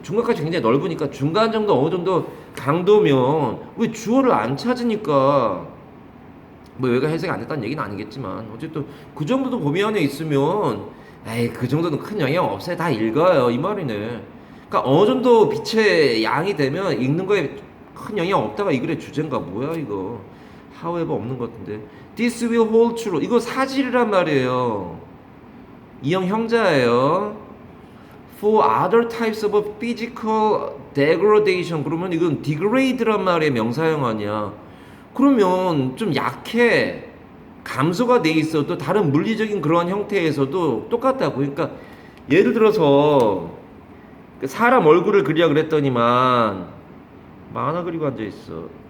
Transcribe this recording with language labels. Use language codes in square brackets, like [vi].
[ko] 중간값이 굉장히 넓으니까 중간 정도 어느 정도 강도면 왜 주어를 안 찾으니까 뭐 여기가 해석이 안 됐다는 얘기는 아니겠지만 어쨌든 그 정도도 범위 안에 있으면 에이 그 정도는 큰 영향 없어요. 다 읽어요. 이 말이네. 그러니까 어느 정도 빛의 양이 되면 읽는 거에 큰 영향 없다가 이 글의 주제인가 뭐야 이거. however 없는 것 같은데. [en] This will hold true. [ko] 이거 사실이란 말이에요. 이형 형자예요. [en] For other types of physical degradation. [ko] 그러면 이건 degrade란 말의 명사형 아니야. 그러면 좀 약해. 감소가 돼 있어도 다른 물리적인 그러한 형태에서도 똑같다고. 그러니까 예를 들어서 사람 얼굴을 그리라 그랬더니만 만화 그리고 앉아 있어.